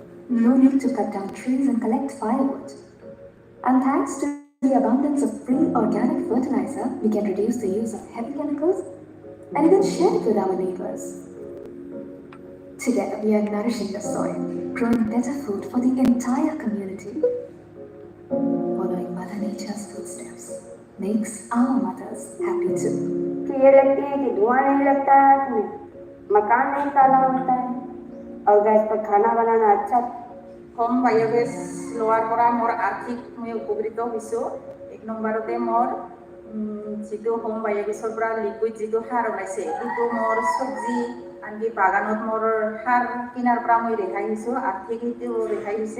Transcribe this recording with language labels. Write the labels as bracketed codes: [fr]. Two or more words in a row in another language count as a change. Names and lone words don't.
[en] No need to cut down trees and collect firewood. And thanks to the abundance of free organic fertilizer, we can reduce the use of heavy chemicals and even share it with our neighbors. Together, we are nourishing the soil, growing better food for the entire community. Following Mother Nature's footsteps makes our mothers happy too. [hi] कि ये लगती है कि धुआं नहीं लगता है हाथ में, मकान नहीं काला होता है और गैस पर खाना बनाना अच्छा। [en] home biogas [as] লোৱাৰ পৰা মোৰ আৰ্থিক মই উপকৃত হৈছোঁ। 1 নম্বৰতে মোৰ যিটো হোম বায়োগেছৰ পৰা লিকুইড যিটো সাৰ ওলাইছে সেইটো মোৰ চব্জি আনকি বাগানত মোৰ সাৰ কিনাৰ পৰা মই ৰেহাই হৈছোঁ, আৰ্থিক সেইটো ৰেহাই হৈছে।